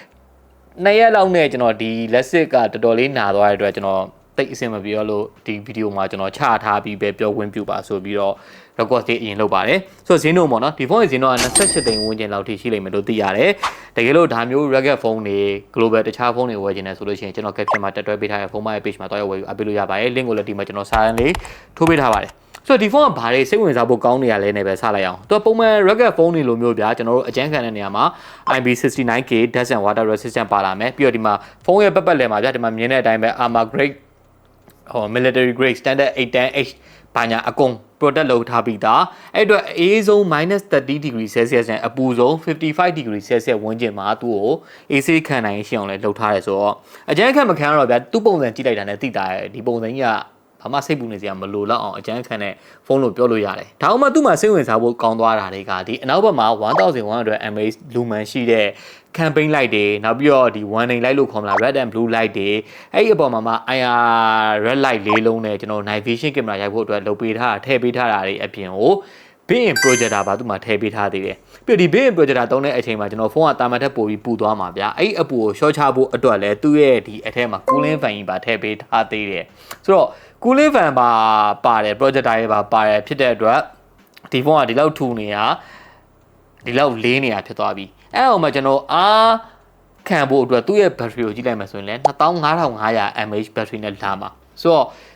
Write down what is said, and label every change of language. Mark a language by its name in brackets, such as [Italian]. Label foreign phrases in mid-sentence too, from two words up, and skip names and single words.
[Burmese] 2 ရက်လောက်နဲ့ကျွန်တော်ဒီလက်စစ်ကတော်တော်လေးနာသွားတဲ့အတွက်ကျွန်တော်တိတ်အဆင်မပြေလို့ဒီဗီဒီယိုမှာကျွန်တော်ချထားပြီးပဲပြောခွင့်ပြုပါဆိုပြီးတော့ record လေးအရင်လုပ်ပါတယ်ဆိုတော့ဈေးနှုန်းပေါ့နော်ဒီဖုန်းရဲ့ဈေးနှုန်းက28သိန်းဝန်းကျင်လောက်ထိရှိလိမ့်မယ်လို့သိရတယ်တကယ်လို့ဒါမျိုး rugged ဖုန်းတွေ global တခြားဖုန်းတွေဝယ်ချင်တယ်ဆိုလို့ရှိရင်ကျွန်တော် caption မှာတက်တွဲပေးထားတဲ့ဖုန်းမရဲ့ page မှာတွားရောက်ဝယ်ယူအပ်ပေးလို့ရပါတယ် link ကိုလည်းဒီမှာကျွန်တော် စာရင်းလေးထိုးပေးထားပါတယ်ဆိုတော့ဒီဖုန်းကဘာတွေစိတ်ဝင်စားဖို့ကောင်းနေရလဲနဲ့ပဲစလိုက်အောင်သူကပုံမှန် rugged ဖုန်းတွေလိုမျိုးဗျာကျွန်တော်တို့အကျန်းခံတဲ့နေရာမှာ [English] IP69K dust and water resistant [Burmese] ပါလာမယ်ပြီးတော့ဒီမှာဖုန်းရဲ့ပတ်လည်မှာဗျာဒီမှာမြင်တဲ့အတိုင်းပဲ [English] Arma grade military grade standard 810H [Burmese] ဘာညာအကုန် product လုပ်ထားပြီးသားအဲ့အတွက်အေး ဆုံး -30 [English] degree Celsius [Burmese] နဲ့အပူဆုံး 55 [English] degree Celsius [Burmese] ဝန်းကျင်မှာသူ့ကိုအေးဆေးခံနိုင်ရှင်းအောင်လဲလုပ်ထားတယ်ဆိုတော့အကျန်းခံမခံတော့ဗျာသူ့ပုံစံကြည့်လိုက်တာနဲ့သိတာရဲ့ဒီပုံစံကြီးကဘာမှစိတ်ပူနေစရာမလိုတော့အောင်အကျန်းခံတဲ့ ဖုန်းလို့ပြောလို့ရတယ်ဒါမှမဟုတ်သူ့မှာစိတ်ဝင်စားဖို့ကောင်းသွားတာတွေကဒီအနောက်ဘက်မှာ1100 mAh လူမှန်ရှိတဲ့ [English] campaign light [Burmese] တွေနောက်ပြီးတော့ဒီ [English] warning light [Burmese] လို့ခေါ်မလား [English] red and blue light [Burmese] တွေအဲ့ဒီအပေါ်မှာ [English] IR red light [Burmese] လေးလုံးနဲ့ကျွန်တော် [English] night vision camera [Burmese] ရိုက်ဖို့အတွက်လုပ်ပေးထားတာထည့်ပေးထားတာတွေအပြင်ကို [English] built-in projector [Burmese] ပါသူ့မှာထည့်ပေးထားသေးတယ်ပြီးတော့ဒီ [English] built-in projector [Burmese] သုံးတဲ့အချိန်မှာကျွန်တော်ဖုန်းကတာမန်ထက်ပိုပြီးပူသွားမှာဗျာအဲ့ဒီအပူကို short ချဖို့အတွက်လည်းသူ့ရဲ့ဒီအထက်မှာ [English] cooling fan [Burmese] ကြီးပါထည့်ပေးထားသေးတယ်ဆိုတော့ [English] cooling fan [Burmese] ပါပါတယ် projector ရဲ့ပါပါတယ်ဖြစ်တဲ့အတွက်ဒီဖုန်းကဒီလောက်ထူနေတာဒီလောက်လေးနေတာဖြစ်သွားပြီအဲ့အောင်မှာကျွန်တော်ခံဖို့အတွက်သူ့ရဲ့ battery ကိုကြည့်လိုက်မှဆိုရင်လည်း2500 [English] mAh battery [Burmese] နဲ့လာမှာဆိုတော့